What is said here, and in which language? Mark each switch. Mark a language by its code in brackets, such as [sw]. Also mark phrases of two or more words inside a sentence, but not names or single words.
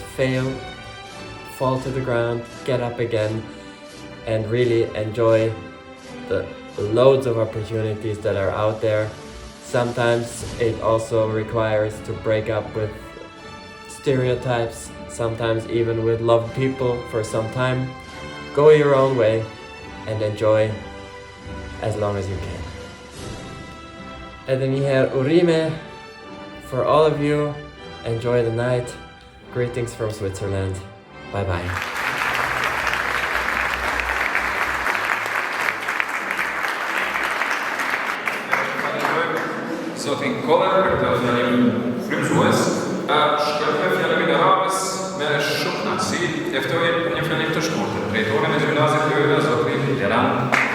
[en] Fail, fall to the ground, get up again, and really enjoy the loads of opportunities that are out there. Sometimes it also requires to break up with stereotypes, sometimes even with loved people for some time. Go your own way and enjoy as long as you can. [sq] Edhe një herë urime [en] for all of you. Enjoy the night. Greetings from Switzerland. Bye bye. [sq] Zotin Koller për të fjalim frymëzues, shkërpër fjalimin e radhës me shumë kënaqësi, e ftoj për një fjalim të shkurtër drejtorin e gjimnazit Lojora, zotin Leran.